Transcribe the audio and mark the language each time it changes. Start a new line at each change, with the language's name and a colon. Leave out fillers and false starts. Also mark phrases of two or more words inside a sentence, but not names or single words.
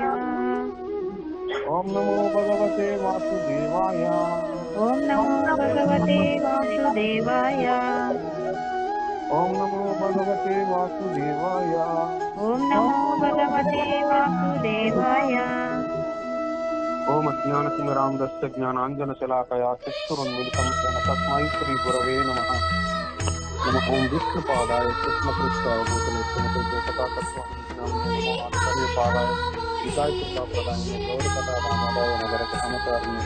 Sanskrit: ఓం నమో భగవతే వాసుదేవాయ. ఓం నమో భగవతే వాసుదేవాయ. ఓం నమో భగవతే వాసుదేవాయ. ఓం నమో భగవతే వాసుదేవాయ. ఓం అజ్ఞానతిమిరాంధస్య జ్ఞానాంజనశలాకయా చక్షురున్మిలితం येन తస్మై శ్రీ గురవే నమః. నమః. ఓం విష్ణుపాదాయ కృష్ణపృష్ఠాయ భూతలే శ్రీమతాయ విదాయ ప్రదాయ గౌరకథా రామాదాయ నగర కథాచారిణి.